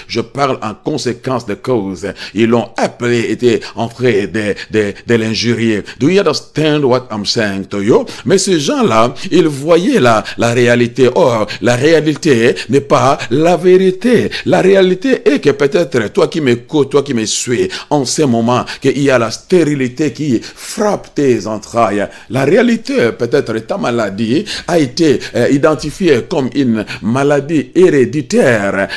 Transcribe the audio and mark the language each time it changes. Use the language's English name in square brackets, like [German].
[French] Je parle en conséquence de cause. Ils l'ont appelé, étaient en train de l'injurier. [English] Do you understand what I'm saying to you? [French] Mais ces gens-là, ils voyaient la réalité. Or, la réalité n'est pas la vérité. La réalité est que peut-être toi qui m'écoutes, toi qui me suis, en ce moment, qu'il y a la stérilité qui frappe tes entrailles. La réalité, peut-être ta maladie a été identifiée comme une maladie héréditaire.